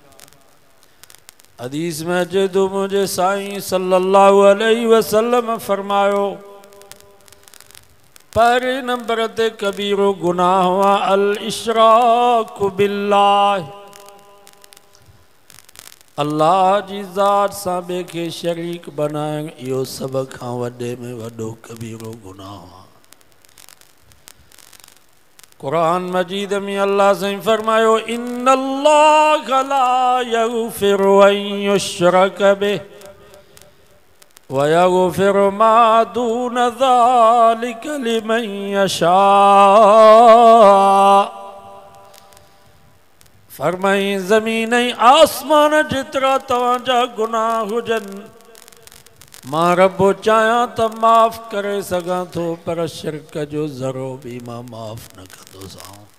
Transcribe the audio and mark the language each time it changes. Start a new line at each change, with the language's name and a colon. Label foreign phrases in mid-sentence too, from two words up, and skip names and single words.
Sindhi: हदीस में अचे तो मुझे साईं
Arabic: صلى الله عليه وسلم
Sindhi: फरमायो पहिरे नंबर ते कबीरो गुनाह हुआ
Arabic: الإشراك بالله,
Sindhi: अल्लाह जी ज़ात सां ॿिए खे शरीक बनाइण। इहो सभ खां वॾे में वॾो कबीरो गुनाह हुआ। कुरान मजीद में अल्लाह से फरमायो
Arabic: إن الله لا يغفر أن يشرك به ويغفر ما دون ذلك لمن يشاء.
Sindhi: फरमाई ज़मीन ऐं आसमान जेतिरा तव्हांजा गुनाह हुजनि मां रब्बो चाहियां त माफ़ करे सघां थो, पर शिरक जो ज़रो बि मां माफ़ न कंदोसां।